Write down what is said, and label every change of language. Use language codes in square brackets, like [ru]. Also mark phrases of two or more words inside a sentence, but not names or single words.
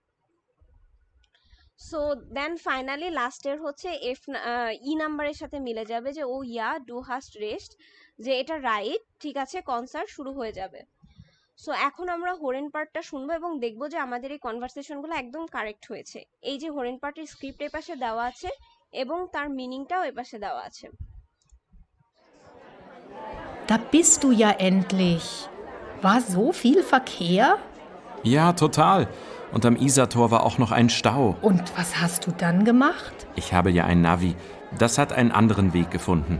[en] so then finally [bn] লাস্টের হচ্ছে ই নাম্বারের সাথে মিলে যাবে যে [de] oh ja du hast Recht [bn] যে এটা রাইট, ঠিক আছে কনসার্ট শুরু হয়ে যাবে। সো এখন আমরা হরেন পার্টটা শুনবো এবং দেখবো যে আমাদের এই কনভারসেশনগুলো একদম কারেক্ট হয়েছে। এই যে হরেন পার্টের স্ক্রিপ্ট এর পাশে দেওয়া আছে এবং তার মিনিংটাও এর পাশে দেওয়া আছে। [de] Da bist du ja endlich. War so viel Verkehr? Ja, total. Und am Isartor war auch noch ein Stau. Und was hast du dann gemacht? Ich habe ja ein Navi. Das hat einen anderen Weg gefunden.